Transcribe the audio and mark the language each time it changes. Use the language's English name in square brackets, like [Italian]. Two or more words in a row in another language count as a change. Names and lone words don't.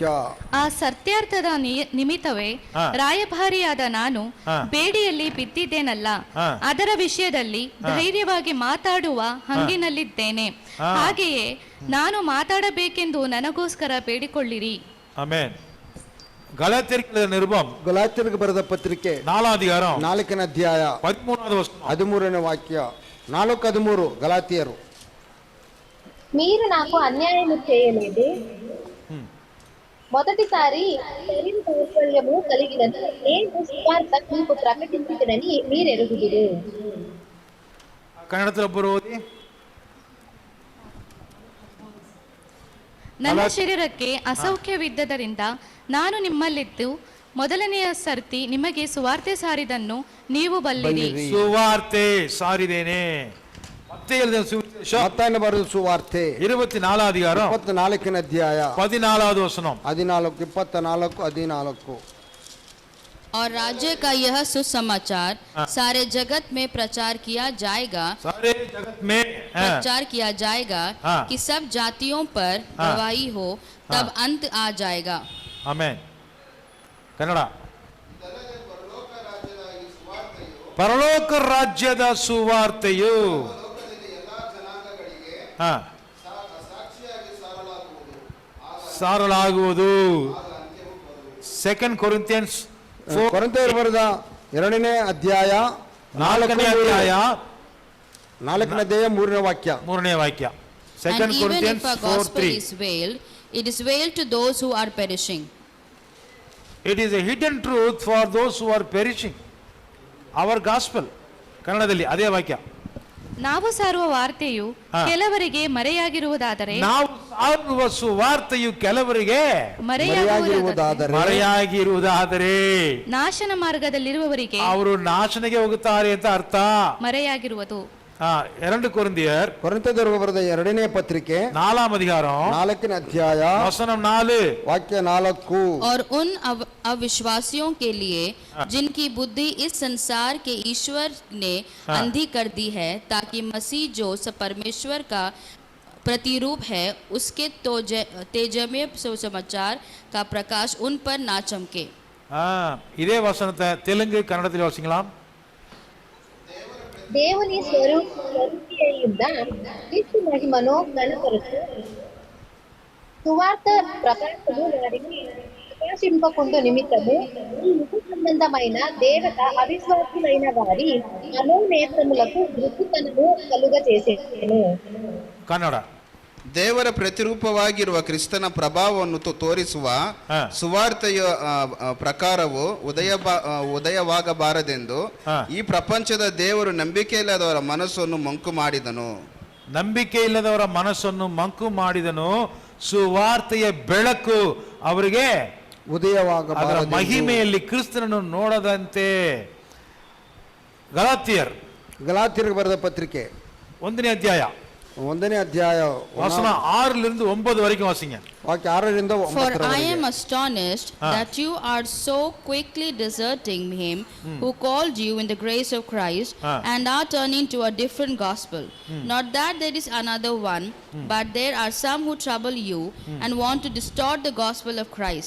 [Kannada] ಆ ಸತ್ಯಾರ್ಥದ ನಿಮಿತ್ತವೇ ರಾಯಭಾರಿಯಾದ ನಾನು ಬೇಡಿಯಲ್ಲಿ ಬಿದ್ದಿದ್ದೇನಲ್ಲ, ಅದರ ವಿಷಯದಲ್ಲಿ ಧೈರ್ಯವಾಗಿ ಮಾತಾಡುವ ಹಂಗಿನಲ್ಲಿದ್ದೇನೆ. ಹಾಗೆಯೇ ನಾನು ಮಾತಾಡಬೇಕೆಂದು ನನಗೋಸ್ಕರ ಬೇಡಿಕೊಳ್ಳಿರಿ. ಆಮೆನ್. ಗಲಾತ್ಯರಿಗೆ ಬರೆದ ಪತ್ರಿಕೆ 4ನೇ ಅಧಿಕಾರಂ 4ನೇ ಅಧ್ಯಾಯ 13ನೇ ವಾಕ್ಯ 4:13. [Telugu] గలాతీయులు మీరు నాకు అన్యాయము చేయలేదు, మొదటిసారి శరీర కౌశల్యము కలిగినను నేను సువార్త మీకు ప్రకటించుటనని మీరు ఎరుగుదురు. [Kannada] ಕನ್ನಡದಲ್ಲಿ ಓದಿ. ನನ್ನ ಶರೀರಕ್ಕೆ ಅಸೌಖ್ಯವಿದ್ದರಿಂದ ನಾನು ನಿಮ್ಮಲ್ಲಿದ್ದು ಮೊದಲನೆಯ ಸರ್ತಿ ನಿಮಗೆ ಸುವಾರ್ತೆ ಸಾರಿದನ್ನು ನೀವು ಬಲ್ಲಿರಿ. ಸುವಾರ್ತೆ ಸಾರಿದೇನೆ. ಮತ್ತಾಯನ ಬರೆದ ಸುವಾರ್ತೆ 24ನೇ ಅಧಿಕಾರಂ 24ನೇ ಅಧ್ಯಾಯ 14ನೇ ವಚನ 14. [Hindi] और राज्य का यह सुसमाचार सारे जगत में प्रचार किया जाएगा कि सब जातियों पर गवाही हो, तब अंत आ जाएगा. [Kannada] ಆಮೆನ್. ಕನ್ನಡ. ಪರಲೋಕ ರಾಜ್ಯದ ಸುವಾರ್ತೆಯು ಸಾರಲಾಗುವುದು. 2 ಕೊರಿಂಥಿಯನ್ಸ್ ಕೊರಿಂಥದವರಿಗೆ ಬರೆದ 2ನೇ ಅಧ್ಯಾಯ 4ನೇ ಅಧ್ಯಾಯ 4ನೇ ಅಧ್ಯಾಯ 3ನೇ ವಾಕ್ಯ 3ನೇ ವಾಕ್ಯ. 2 [English] And even Corinthians if a gospel 4:3. is veiled, it is veiled to those who are perishing. It is a hidden truth for those who are perishing. Our gospel. [Kannada] ಕನ್ನಡದಲ್ಲಿ ಅದೇ ವಾಕ್ಯ. ನಾವು ಸಾರುವ ವಾರ್ತೆಯು ಕೆಲವರಿಗೆ ಮರೆಯಾಗಿರುವುದಾದರೆ ಸುವಾರ್ತೆಯು ಕೆಲವರಿಗೆ ಮರೆಯಾಗಿರುವುದಾದರೆ ನಾಶನ ಮಾರ್ಗದಲ್ಲಿರುವವರಿಗೆ ಅವರು ನಾಶನಕ್ಕೆ ಹೋಗುತ್ತಾರೆ ಅಂತ ಅರ್ಥ. ಮರೆಯಾಗಿರುವುದು. 2 ಕೊರಿಂಥಿಯರ್ ಕೊರಿಂಥದವರಿಗೆ ಬರೆದ 2ನೇ ಪತ್ರಿಕೆ 4ನೇ ಅಧಿಕಾರಂ 4ನೇ ಅಧ್ಯಾಯ ವಚನ 4 ವಾಕ್ಯ 4. [Hindi] और उन अविश्वासियों के लिए जिनकी बुद्धि इस संसार के ईश्वर ने अंधी कर दी है, ताकि मसीह जो परमेश्वर का प्रतिरूप है उसके तेजमय सुसमाचार का प्रकाश उन पर ना चमके. [Tamil] இதே வசனத்தை தெலுங்கு கன்னடத்தில் வாசிக்கலாம். [Telugu] దేవుని స్వరూపి అయ్యున్న క్రీస్తు మహిమను కనపరుచు సువార్త ప్రకాశము వారిని ప్రకాశింపకుండు నిమిత్తము ఈ యుగ సంబంధమైన దేవత అవిశ్వాసులైన వారి మనోనేత్రములకు మృదుతనము కలుగ చేసేను. కన్నడ. [Kannada] ದೇವರ ಪ್ರತಿರೂಪವಾಗಿರುವ ಕ್ರಿಸ್ತನ ಪ್ರಭಾವವನ್ನು ತೋರಿಸುವ ಸುವಾರ್ತೆಯ ಪ್ರಕಾರವು ಉದಯವಾಗಬಾರದೆಂದು ಈ ಪ್ರಪಂಚದ ದೇವರು ನಂಬಿಕೆಯಿಲ್ಲದವರ ಮನಸ್ಸನ್ನು ಮಂಕು ಮಾಡಿದನು. ನಂಬಿಕೆ ಇಲ್ಲದವರ ಮನಸ್ಸನ್ನು ಮಂಕು ಮಾಡಿದನು. ಸುವಾರ್ತೆಯ ಬೆಳಕು ಅವರಿಗೆ ಅದರ ಮಹಿಮೆಯಲ್ಲಿ ಕ್ರಿಸ್ತನನ್ನು ನೋಡದಂತೆ. ಗಲಾತ್ಯರಿಗೆ ಬರೆದ ಪತ್ರಿಕೆ 1ನೇ ಅಧ್ಯಾಯ ವಚನ 6 9 [Tamil] வரைக்கும் வாசிங்க. [Kannada] ವಾಕ್ಯ 6 ರಿಂದ 9. [English] For I am astonished that you are so quickly deserting him who called you in the grace of Christ and are turning to a different gospel. Not that there is another one, but there are some who trouble you and want to distort the gospel of Christ.